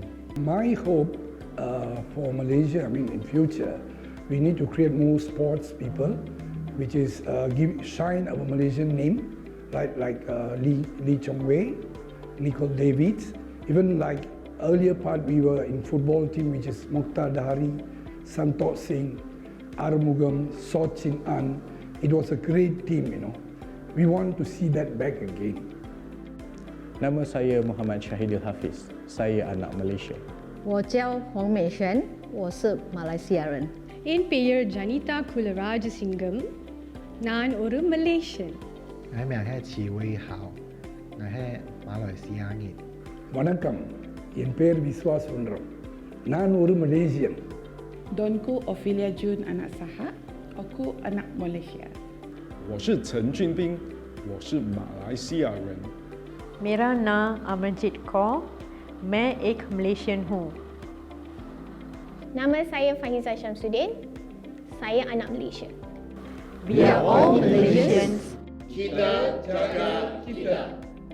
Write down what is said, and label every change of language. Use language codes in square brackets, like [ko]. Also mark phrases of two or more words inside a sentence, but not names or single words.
[en] My hope for Malaysia, in future, we need to create more sports people, which is shine our Malaysian name, like Lee Chong Wei, Nicole Davids. Even like earlier part, we were in football team, which is Mokhtar Dahari, Santot Singh, Arumugam, Sochin An. It was a great team, We want to see that back again. [ms] Nama saya Muhammad Syahidul Hafiz. Saya anak Malaysia. [zh] 我叫黄美璇，我是马来西亚人。 [ta] என் பெயர் ஜனிதா குலராஜசிங்கம். நான் ஒரு Malaysian. [zh] நான் 是魏豪，நான்是马来西亚人。 [ta] வணக்கம், என் பெயர் விஸ்வாஸ் சுந்தரம். நான் ஒரு மலேசியன். [ms] Donku Ophelia Jun anak Saha, aku anak Malaysia. [zh] 我是陈俊斌，我是马来西亚人。 [hi] मेरा नाम अमरजीत कौर, मैं एक मलेशियन हूँ. [ms] Nama saya Fahiza Syamsuddin, saya anak Malaysia. [en] We are all Malaysians. [ms] Kita jaga kita.